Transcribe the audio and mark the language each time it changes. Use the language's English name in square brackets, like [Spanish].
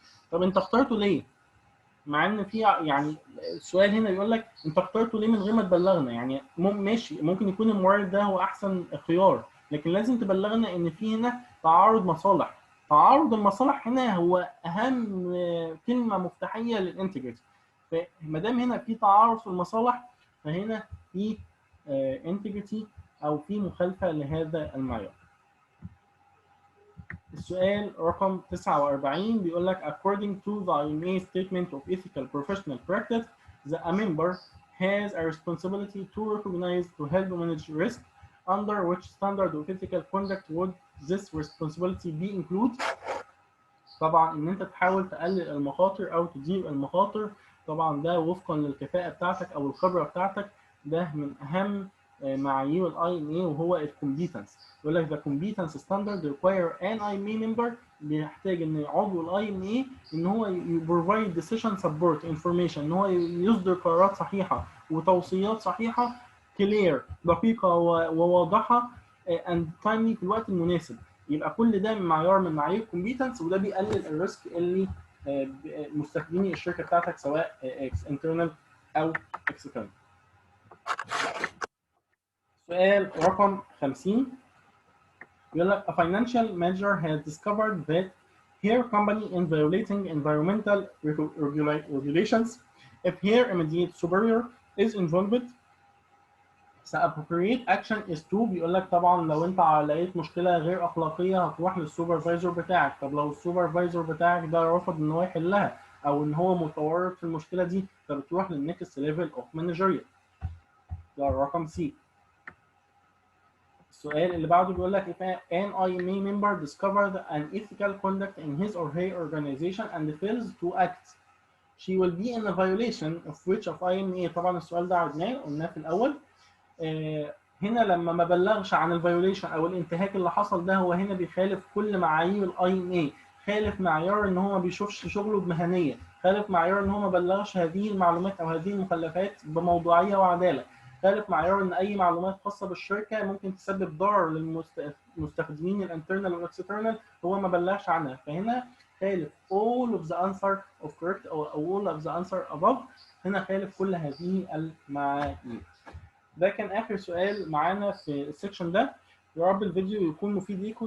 [Arabic] طب انت اخترته ليه؟ مع ان في يعني السؤال هنا بيقول لك انت اخترته ليه من غير ما تبلغنا؟ يعني ماشي، ممكن يكون المورد ده هو احسن خيار، لكن لازم تبلغنا ان في هنا تعارض مصالح. تعارض المصالح هنا هو اهم كلمه مفتاحيه للانتجريتي. فما دام هنا في تعارض في المصالح، فهنا في انتجريتي او في مخالفه لهذا المعيار. السؤال رقم 49 بيقول لك [English] according to the IMA statement of ethical professional practice, a member has a responsibility to recognize to help manage risk. Under which standard of ethical conduct would this responsibility be included? [Arabic] طبعا ان انت تحاول تقلل المخاطر او تدير المخاطر، طبعا ده وفقا للكفاءه بتاعتك او الخبره بتاعتك. ده من اهم معايير الاي ام اي وهو الكومبيتنس. يقول لك [English] the competence standard require an IMA member، [Arabic] بيحتاج ان عضو الاي ام اي ان هو [English] provide decision support information، [Arabic] ان هو يصدر قرارات صحيحه وتوصيات صحيحه clear دقيقة وواضحة and timely في الوقت المناسب. يبقى كل ده معيار من معايير الكومبيتنس، وده بيقلل الريسك اللي مستخدمي الشركة بتاعتك سواء internal أو external. سؤال رقم 50 يقول لك [English] a financial manager has discovered that her company is violating environmental regulations. If her immediate superior is involved, the appropriate action is to. [Arabic] بيقول لك طبعا لو انت لقيت مشكله غير اخلاقيه هتروح للسوبرفايزر بتاعك. طب لو السوبرفايزر بتاعك ده رفض ان هو يحلها او ان هو متورط في المشكله دي، فبتروح للنكست ليفل اوف مانجيريال. ده الرقم سي. السؤال اللي بعده بيقول لك [English] if an IMA member discovers an ethical conduct in his or her organization and fails to act, she will be in a violation of which of IMA. [Arabic] طبعا السؤال ده عرضناه قلناه في الاول. هنا لما ما بلغش عن الفيوليشن او الانتهاك اللي حصل ده، هو هنا بيخالف كل معايير الاي ام اي. خالف معيار ان هو ما بيشوفش شغله بمهنيه، خالف معيار ان هو ما بلغش هذه المعلومات او هذه المخلفات بموضوعيه وعداله، خالف معيار ان اي معلومات خاصه بالشركه ممكن تسبب ضرر للمستخدمين الانترنال والاكسترنال هو ما بلغش عنها. فهنا خالف [English] all of the answer of correct or all of the answer above. [Arabic] هنا خالف كل هذه المعايير. ده كان اخر سؤال معانا في السكشن ده. يا رب الفيديو يكون مفيد ليكم.